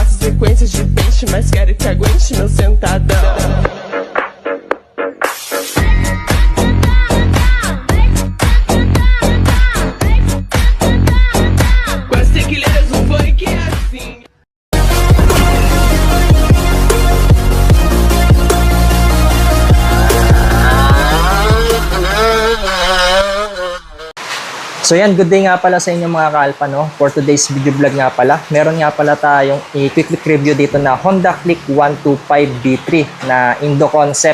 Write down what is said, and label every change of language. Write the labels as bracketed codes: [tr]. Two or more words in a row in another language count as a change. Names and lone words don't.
[pt] frequência de pente, mas quero que aguente meu sentadão. Com as tequileiras do funk é assim. [tl] So yan, [en] good day [tl] nga pala sa inyo mga kaalpa, no? [en] For today's video vlog [tl] nga pala, meron nga pala tayong i-quick review dito na Honda Click 125B3 na [en] Indo concept.